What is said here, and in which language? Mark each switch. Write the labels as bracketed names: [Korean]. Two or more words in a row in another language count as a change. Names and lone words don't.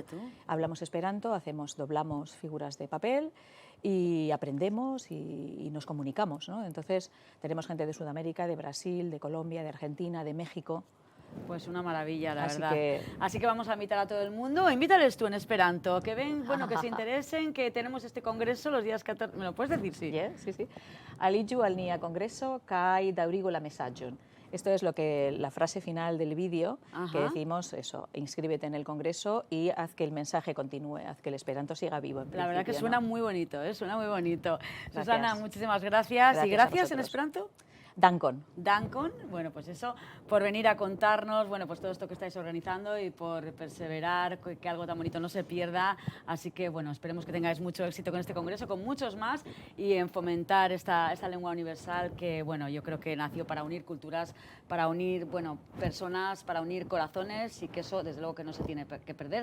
[Spanish] Hablamos esperanto, doblamos figuras de papel y aprendemos y nos comunicamos, ¿no? Entonces tenemos gente de Sudamérica, de Brasil, de Colombia, de Argentina, de México. Pues una maravilla, la verdad. Así que vamos a invitar a todo el mundo. Invítales tú en esperanto, que ven, bueno, que se interesen, que tenemos este congreso los días 14... ¿Me lo puedes decir? Sí. Sí. [Esperanto] Aliĝu al nia congreso kaj daŭrigu la mesaĝon. [Spanish] Esto es la frase final del vídeo, que decimos eso, inscríbete en el congreso y haz que el mensaje continúe, haz que el esperanto siga vivo. La verdad que suena muy bonito, suena muy bonito. Gracias. Susana, muchísimas gracias. ¿Y gracias en esperanto? Dankon. Dankon, bueno, pues eso, por venir a contarnos, bueno, pues todo esto que estáis organizando y por perseverar, que algo tan bonito no se pierda. Así que, bueno, esperemos que tengáis mucho éxito con este congreso, con muchos más, y en fomentar esta lengua universal que, bueno, yo creo que nació para unir culturas, para unir, bueno, personas, para unir corazones, y que eso, desde luego, que no se tiene que perder.